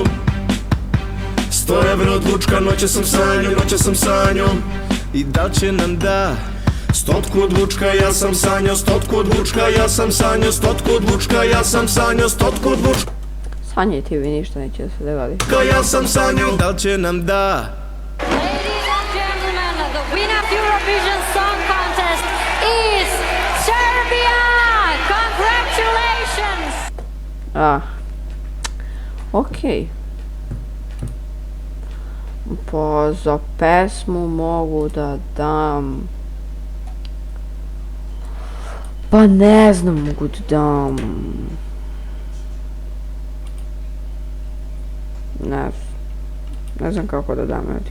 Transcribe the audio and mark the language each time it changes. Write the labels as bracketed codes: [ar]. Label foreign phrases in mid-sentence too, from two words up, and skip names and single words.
[sr] 100 evra od Vučka, noća sam sa njom, noća sam sa njom. I da li će nam da 100 od Vučka, ja sam sanjao. 100 od Vučka, ja sam sanjao. 100 od Vučka, ja sam sanjao. 100 od Vučka, Sanjajte vi, ništa neće da se dogodi. ja sam sanjao. da li će nam da. [en] Ladies and gentlemen, the winner of Eurovision Song Contest is Serbia! Congratulations! [sr] Okej. Pa za pesmu mogu da dam... Pa ne znam, mogu da dam... Ne Ne znam kako da dam, ljudi.